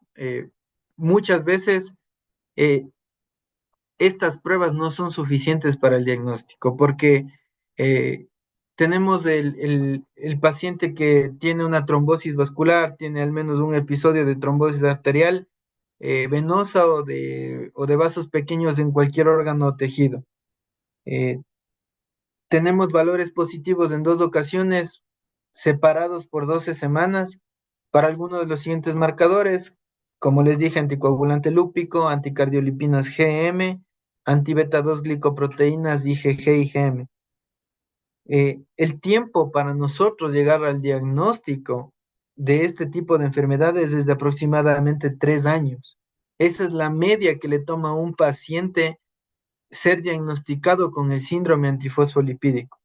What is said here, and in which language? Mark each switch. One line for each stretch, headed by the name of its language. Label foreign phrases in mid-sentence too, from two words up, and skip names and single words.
Spanish: Muchas veces eh, estas pruebas no son suficientes para el diagnóstico porque eh, tenemos el paciente que tiene una trombosis vascular, tiene al menos un episodio de trombosis arterial venosa o de vasos pequeños en cualquier órgano o tejido. Eh, Tenemos valores positivos en dos ocasiones, separados por 12 semanas, para algunos de los siguientes marcadores, como les dije, anticoagulante lúpico, anticardiolipinas GM, antibeta 2 glicoproteínas IgG y IgM. El tiempo para nosotros llegar al diagnóstico de este tipo de enfermedades es de aproximadamente 3 años. Esa es la media que le toma a un paciente ser diagnosticado con el síndrome antifosfolipídico.